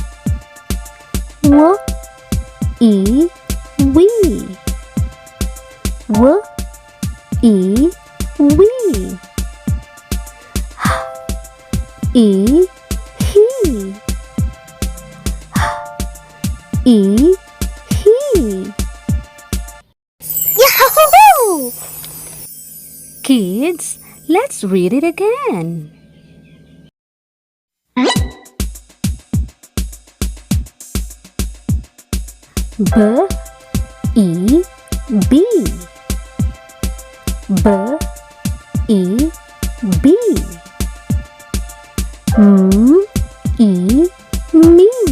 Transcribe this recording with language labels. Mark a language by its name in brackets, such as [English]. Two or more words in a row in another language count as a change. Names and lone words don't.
[English] W, E, we. W, E, we. E, he. E, he. Yahoo! Kids, let's read it again. B, E, B. B, E, B. M, E, me.